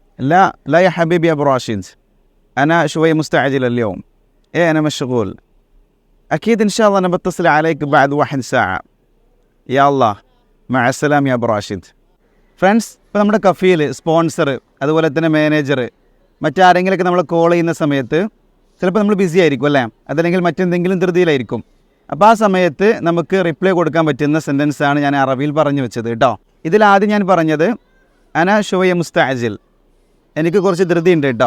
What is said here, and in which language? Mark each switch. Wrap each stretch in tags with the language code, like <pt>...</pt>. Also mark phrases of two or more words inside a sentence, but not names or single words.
<ar>لا يا حبيبي يا أبو راشد، أنا شوية مستعجل اليوم. أنا مشغول. أكيد إن شاء الله أنا بتصل عليك بعد 1 ساعة. يا الله مع السلامة يا أبو راشد.</ar> <ml>ഫ്രണ്ട്സ്, ഇപ്പോൾ നമ്മുടെ കഫീൽ, സ്പോൺസർ, അതുപോലെ തന്നെ മാനേജർ, മറ്റാരെങ്കിലുമൊക്കെ നമ്മൾ കോൾ ചെയ്യുന്ന സമയത്ത് ചിലപ്പോൾ നമ്മൾ ബിസി ആയിരിക്കും അല്ലേ, അതല്ലെങ്കിൽ മറ്റെന്തെങ്കിലും ധൃതിയിലായിരിക്കും. അപ്പോൾ ആ സമയത്ത് നമുക്ക് റിപ്ലൈ കൊടുക്കാൻ പറ്റുന്ന സെൻറ്റൻസാണ് ഞാൻ അറബിയിൽ പറഞ്ഞു വെച്ചത് കേട്ടോ. ഇതിലാദ്യം ഞാൻ പറഞ്ഞത്</ml> <ar>أنا شوية مستعجل,</ar> <ml>എനിക്ക് കുറച്ച് ധൃതി ഉണ്ട് കേട്ടോ.</ml>